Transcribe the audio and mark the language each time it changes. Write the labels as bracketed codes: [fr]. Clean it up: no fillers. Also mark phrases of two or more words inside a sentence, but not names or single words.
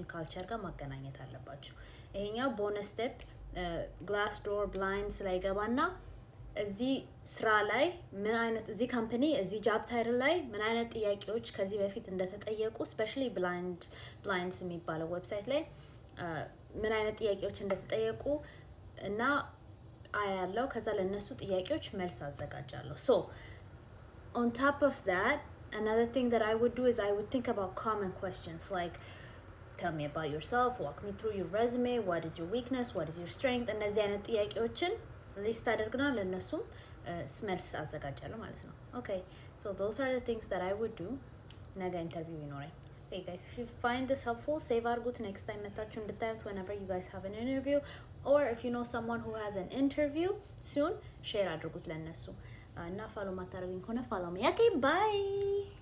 [am] ካልቸር ጋር ማገናኘት አለባችሁ። ይሄኛው [en] bonus step [am] ግላስ ዶር ብላይንድስ ላይ ገባና እዚህ ስራ ላይ ምን አይነት እዚህ ካምፓኒ እዚህ ጃብ ታይትል ላይ ምን አይነት ጥያቄዎች ከዚህ በፊት እንደተጠየቁ ስፔሻሊ ብላይንድስ የሚባለው ዌብሳይት ላይ ምን አይነት ጥያቄዎች እንደተጠየቁ እና አያለው። ከዛ ለነሱ ጥያቄዎች መልስ አዘጋጃለሁ። ሶ [en] on top of that, another thing that I would do is I would think about common questions like tell me about yourself, walk me through your resume, what is your weakness, what is your strength. [am] እነዚህ አይነት ጥያቄዎችን ሊስት አደርግና ለነሱም መልስ አዘጋጃለሁ ማለት ነው። [en] Okay, so those are the things that I would do [am] ነገ ኢንተርቪው ይኖረኝ። [en] Hey guys, if you find this helpful, save አድርጉት next time [am] መታችሁ እንድታዩት [en] whenever you guys have an interview, or if you know someone who has an interview soon, share [am] አድርጉት ለነሱ እና ፎሎ ማታረጉኝ ከሆነ [en] follow me. Okay, bye.